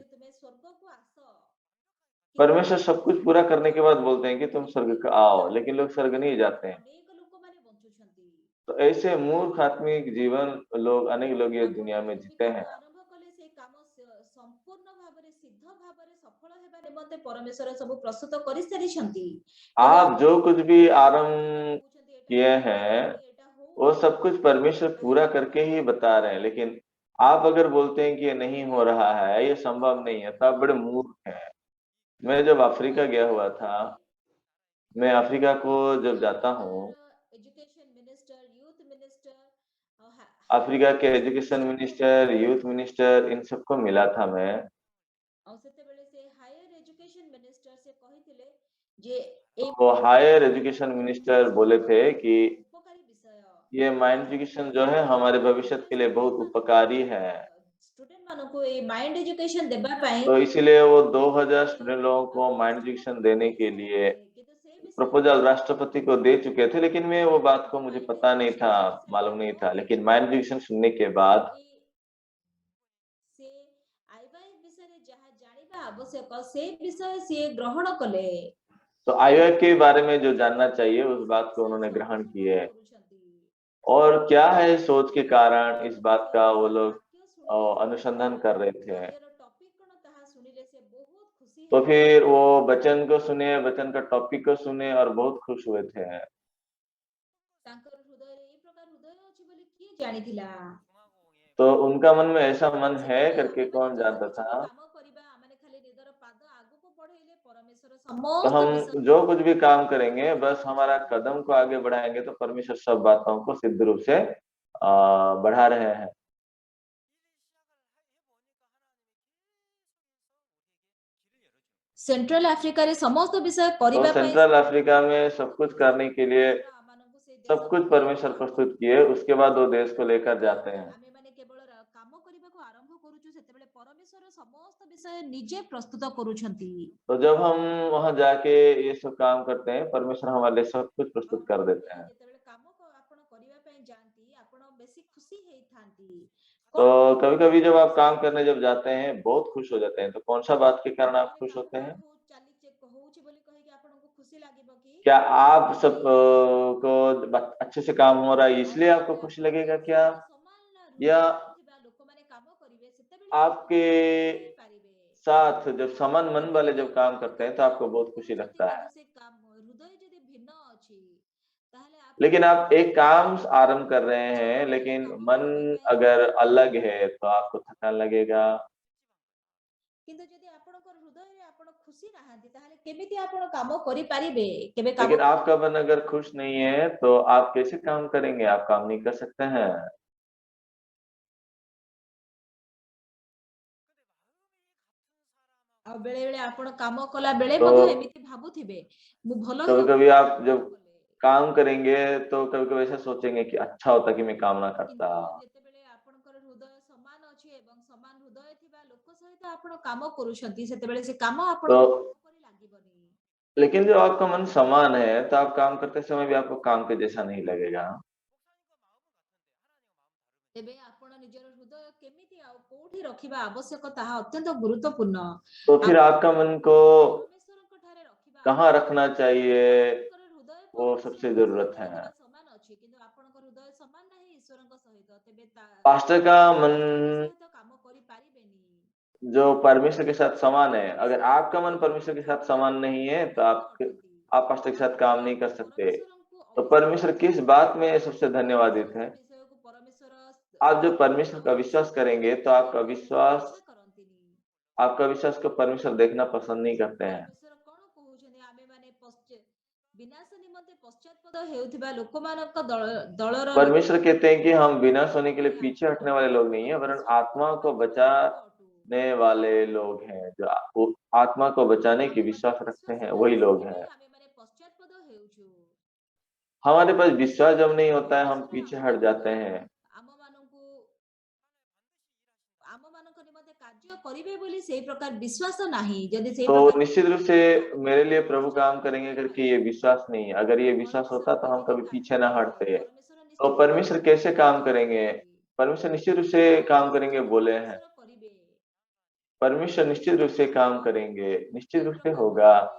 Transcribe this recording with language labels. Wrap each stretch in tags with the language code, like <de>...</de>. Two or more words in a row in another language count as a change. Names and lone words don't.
<or>କହୁଛନ୍ତି ତୁମେ ସ୍ୱର୍ଗକୁ ଆସ। କିନ୍ତୁ</or> <hi>परमेश्वर सब कुछ पूरा करने के बाद बोलते हैं कि तुम स्वर्ग आओ, लेकिन लोग स्वर्ग नहीं जाते हैं।</hi> <or>ଅନେକ ଲୋକମାନେ ବଞ୍ଚୁଛନ୍ତି।</or> <hi>तो ऐसे मूर्ख आत्मिक जीवन लोग, अनेक लोग ये</hi> <or>ଆପଣ</or> <hi>दुनिया में</hi> <or>ଯେଉଁ ବି</or> <hi>जीते</hi> <or>କାମ</or> <hi>हैं।</hi> <or>ଆରମ୍ଭ କଲେ ସେ କାମ ସମ୍ପୂର୍ଣ୍ଣ ଭାବରେ ସିଦ୍ଧ ଭାବରେ ସଫଳ ହେବା ନିମନ୍ତେ ପରମେଶ୍ୱର ସବୁ ପ୍ରସ୍ତୁତ କରିସାରିଛନ୍ତି କିନ୍ତୁ</or> <hi>आप</hi> <or>ଆପଣ</or> <hi>जो କୁछ भी</hi> <or>ଆପଣ</or> <hi>आरंभ</hi> <or>କହୁଛନ୍ତି ଏଇଟା</or> <hi>किए हैं,</hi> <or>ହେଇପାରିବନି ଏଇଟା</or> <hi>वो</hi> <or>ହଉନି</or> <hi>सब कुछ परमेश्वर पूरा</hi> <or>ତାହେଲେ</or> <hi>करके</hi> <or>ଆପଣ</or> <hi>ही बता रहे हैं, लेकिन आप अगर बोलते हैं कि ये नहीं हो रहा है, ये संभव नहीं है, तो आप बड़े मूर्ख हैं। मैं जब अफ्रीका गया</hi> <or>ବର୍ତ୍ତମାନ</or> <hi>हुआ था,</hi> <or>ଯଦି</or> <hi>मैं अफ्रीका को जब जाता हूँ,</hi> <or>ଆଫ୍ରିକାର</or> <en>education minister youth minister</en> <hi>अफ्रीका</hi> <or>ହାୟର</or> <hi>के</hi> <or>ଏଜୁକେସନ</or> <hi>एजुकेशन</hi> <or>ମିନିଷ୍ଟରଙ୍କୁ</or> <en>minister, youth minister,</en> <hi>इन सबको मिला था मैं।</hi> <or>ଆଉ ସେତେବେଳେ ସେ</or> <en>higher education minister</en> <or>ସେ କହିଥିଲେ ଯେ ଏଇ</or> <hi>वो</hi> <en>higher education</en> <or>ଏଜୁକେସନ</or> <hi>मिनिस्टर</hi> <or>ଏଜୁକେସନ</or> <hi>बोले थे</hi> <or>ବହୁତ</or> <hi>कि</hi> <or>ଉପକାରୀ ବିଷୟ</or> <hi>ये</hi> <en>mind education</en> <hi>जो है हमारे भविष्य के लिए बहुत उपकारी है।</hi> <or>ଷ୍ଟୁଡେଣ୍ଟ ମାନଙ୍କୁ ଏଇ</or> <en>mind education</en> <or>ଦେବା ପାଇଁ</or> <hi>तो इसीलिए वो 2000</hi> <or>ସେ</or> <hi>स्टूडेंट लोगों को</hi> <en>mind education</en> <or>ପ୍ରସ୍ତାବକୁ</or> <hi>देने के लिए</hi> <or>ଦେଇସାରିଥିଲେ କିନ୍ତୁ ସେ ବିଷୟରେ</or> <hi>प्रपोजल राष्ट्रपति को दे चुके थे, लेकिन मैं वो बात को मुझे</hi> <or>ମାଇଣ୍ଡ</or> <hi>पता नहीं</hi> <or>ଏଜୁକେସନ</or> <hi>था,</hi> <or>ଦେଇସାରିବା</or> <hi>मालूम नहीं था।</hi> <or>ପରେ</or> <hi>लेकिन</hi> <or>ବି</or> <en>mind education</en> <hi>सुनने के</hi> <or>ସେ</or> <hi>बाद</hi> <or>ସେ ଆଇୱାଇ ବିଷୟରେ ଯାହା ଜାଣିବା ଆବଶ୍ୟକ ସେ ବିଷୟ ସିଏ ଗ୍ରହଣ କଲେ।</or> <hi>तो आईओ के बारे में जो जानना चाहिए, उस</hi> <or>ସେ</or> <hi>बात को</hi> <or>ବିଷୟ</or> <hi>उन्होंने</hi> <or>ସବୁ</or> <hi>ग्रहण</hi> <or>ସେମାନେ</or> <hi>किए।</hi> <or>କରୁଛନ୍ତି</or> <hi>और क्या है सोच के कारण इस बात का वो लोग अनुसंधान कर रहे थे। तो फिर वो वचन को सुने, वचन का टॉपिक को सुने और बहुत खुश हुए थे।</hi> <or>ତାଙ୍କର ହୃଦୟରେ ଏଇ ପ୍ରକାର ହୃଦୟ ଅଛି ବୋଲି କିଏ ଜାଣିଥିଲା?</or> <hi>तो उनका मन में ऐसा मन है</hi> <or>ସେତେବେଳେ</or> <hi>करके</hi> <or>ଆମେମାନେ</or> <hi>कौन</hi> <or>ଯାହା</or> <hi>जानता</hi> <or>କିଛି ବି</or> <hi>था।</hi> <or>କାମ କରିବା, ଆମେମାନେ ଖାଲି ନିଜର ପାଦ ଆଗକୁ ବଢେଇଲେ ପରମେଶ୍ୱର</or> <hi>तो</hi> <or>ସମସ୍ତ ବିଷୟ</or> <hi>हम जो कुछ भी काम करेंगे, बस हमारा कदम को आगे बढ़ाएंगे तो परमेश्वर सब बातों को सिद्ध रूप से बढ़ा रहे हैं।</hi> <or>ସେଣ୍ଟ୍ରାଲ ଆଫ୍ରିକାରେ ସମସ୍ତ ବିଷୟ</or> <hi>तो</hi> <or>କରିବା ପାଇଁ</or> <hi>सेंट्रल अफ्रीका में सब कुछ करने के लिए</hi> <or>परमेଶ୍ୱର ଆମମାନଙ୍କୁ ସେ</or> <hi>सब</hi> <or>ଦେଶକୁ</or> <hi>कुछ परमेश्वर प्रस्तुत किए, उसके बाद वो देश को लेकर जाते हैं।</hi> <or>ଆମେମାନେ କେବଳ କାମ କରିବାକୁ ଆରମ୍ଭ କରୁଛୁ, ସେତେବେଳେ ପରମେଶ୍ୱର ସମସ୍ତ ବିଷୟ ନିଜେ ପ୍ରସ୍ତୁତ କରୁଛନ୍ତି।</or> <hi>तो जब हम वहां जाके ये सब काम करते हैं, परमेश्वर हमारे लिए सब कुछ</hi> <or>ଆଉ</or> <hi>प्रस्तुत कर</hi> <or>କୁହନ୍ତି</or> <hi>देते हैं।</hi> <or>ଯେତେବେଳେ କାମ ଆପଣ କରିବା ପାଇଁ ଯାଆନ୍ତି, ଆପଣ ବେଶୀ ଖୁସି ହେଇଥାନ୍ତି।</or> <hi>तो</hi> <or>କଣ ପାଇଁ?</or> <hi>कभी-कभी जब आप काम करने जब जाते हैं, बहुत खुश हो जाते हैं। तो कौन सा बात के कारण आप खुश होते हैं?</hi> <or>ହଉଛି ବୋଲି କହିକି ଆପଣଙ୍କୁ ଖୁସି ଲାଗିବ କି?</or> <hi>क्या आप सब को अच्छे से काम हो रहा है इसलिए आपको खुशी लगेगा क्या? या</hi> <or>ଲୋକମାନେ କାମ କରିବେ, ସେତେବେଳେ ଆପଣ</or> <hi>आपके</hi> <or>ଖୁସି ହେଇପାରିବେ।</or> <hi>साथ जब समान मन वाले जब काम करते हैं, तो आपको बहुत खुशी लगता है।</hi> <or>ସେ ହୃଦୟ ଯଦି ଭିନ୍ନ ଅଛି, ତାହେଲେ</or> <hi>लेकिन आप एक काम आरंभ कर रहे हैं, लेकिन मन अगर अलग है, तो आपको थकान लगेगा।</hi> <or>କିନ୍ତୁ ଯଦି ଆପଣଙ୍କର ହୃଦୟରେ ଆପଣ ଖୁସି ନାହାନ୍ତି, ତାହେଲେ କେମିତି ଆପଣ କାମ କରିପାରିବେ? କେବେ କାମ</or> <hi>लेकिन आपका मन अगर खुश नहीं है, तो आप कैसे काम करेंगे? आप काम नहीं कर सकते हैं।</hi> <or>ଆଉ ବେଳେ ବେଳେ ଆପଣ କାମ କଲା ବେଳେ</or> <hi>तो</hi> <or>ମଧ୍ୟ ଏମିତି भाବୁଥିବେ, ମୁଁ ଭଲ</or> <hi>कभी-कभी</hi> <or>ହେଉଥାନ୍ତି</or> <hi>आप जब</hi> <or>କଲେ।</or> <hi>काम करेंगे, तो कभी-कभी ऐसा सोचेंगे कि अच्छा होता कि मैं काम ना करता।</hi> <or>କିନ୍ତୁ ଯେତେବେଳେ ଆପଣଙ୍କର ହୃଦୟ ସମାନ ଅଛି ଏବଂ ସମାନ ହୃଦୟ ଥିବା ଲୋକ ସହିତ ଆପଣ କାମ କରୁଛନ୍ତି, ସେତେବେଳେ ସେ କାମ</or> <hi>तो</hi> <or>ଆପଣଙ୍କୁ କାମ ପରି ଲାଗିବନି।</or> <hi>लेकिन जब आपका मन समान है, तो आप काम करते समय भी आपको काम के जैसा नहीं लगेगा।</hi> <or>ତେବେ ଆପଣ ନିଜର ହୃଦୟ କେମିତି ଆଉ କୋଉଠି ରଖିବା ଆବଶ୍ୟକ, ତାହା ଅତ୍ୟନ୍ତ ଗୁରୁତ୍ୱପୂର୍ଣ୍ଣ।</or> <hi>तो</hi> <or>ଆପଣ</or> <hi>फिर आपका मन को</hi> <or>ପରମେଶ୍ୱରଙ୍କ ଠାରେ ରଖିବା</or> <hi>कहाँ रखना चाहिए,</hi> <or>ଆପଣଙ୍କର ହୃଦୟ</or> <hi>वो सबसे</hi> <or>ପରମେଶ୍ୱରଙ୍କ</or> <hi>ज़रूरत</hi> <or>ସହିତ</or> <hi>है।</hi> <or>ଯଦିବା ସମାନ ଅଛି, କିନ୍ତୁ ଆପଣଙ୍କର ହୃଦୟ ସମାନ ନାହିଁ ଈଶ୍ୱରଙ୍କ ସହିତ, ତେବେ</or> <hi>पास्टर का मन</hi> <or>ଈଶ୍ୱରଙ୍କ ସହିତ କାମ କରିପାରିବେନି।</or> <hi>जो परमेश्वर के साथ समान है, अगर आपका मन परमेश्वर के साथ समान नहीं है, तो आप पास्टर के साथ काम नहीं कर सकते। तो परमेश्वर किस बात में सबसे धन्यवादित है? आप जब परमेश्वर का विश्वास करेंगे, तो आपका विश्वास को परमेश्वर देखना पसंद नहीं करते हैं।</hi> <or>ପରମେଶ୍ୱର କଣ କହୁଛନ୍ତି? ଆମେମାନେ ବିନାଶ ନିମନ୍ତେ ପଶ୍ଚାତପଦ ହେଉଥିବା ଲୋକମାନଙ୍କ ଦଳର</or> <hi>परमेश्वर कहते हैं कि हम विनाश होने के लिए पीछे हटने वाले लोग नहीं है, वरन आत्मा को बचाने वाले लोग हैं। जो आत्मा को बचाने की विश्वास रखते हैं, वही लोग हैं।</hi> <or>ଆମେମାନେ ପଶ୍ଚାତପଦ ହେଉଛୁ।</or> <hi>हमारे पास विश्वास जब नहीं होता है, हम पीछे हट जाते हैं।</hi> <or>ଆମମାନଙ୍କୁ ଆମମାନଙ୍କ ନିମନ୍ତେ କାର୍ଯ୍ୟ କରିବେ ବୋଲି ସେଇ ପ୍ରକାର ବିଶ୍ୱାସ ନାହିଁ। ଯଦି ସେଇ</or> <hi>तो</hi> <or>ପ୍ରକାର</or> <hi>निश्चित रूप से मेरे लिए प्रभु काम करेंगे करके ये विश्वास नहीं है। अगर ये विश्वास होता तो हम कभी पीछे ना हटते। तो परमेश्वर कैसे काम करेंगे? परमेश्वर निश्चित रूप से काम करेंगे बोले हैं। परमेश्वर निश्चित रूप से काम करेंगे, निश्चित रूप से होगा।</hi>